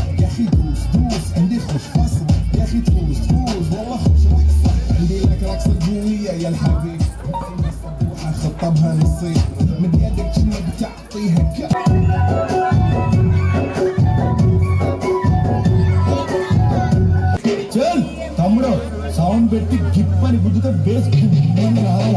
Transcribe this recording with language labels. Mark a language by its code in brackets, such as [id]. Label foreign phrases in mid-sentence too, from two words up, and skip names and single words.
[ar] يا اخي دوس عندي خوش فصل يا اخي تفوز والله خوش رقصة عندي لك رقصة قوية يا الحبيب الصبوحة خطبها نصيب من يدك شنو بتعطيها [te] చల్ తమ్ముడు సౌండ్ పెట్టి గిప్ అని గుద్దుతో బేస్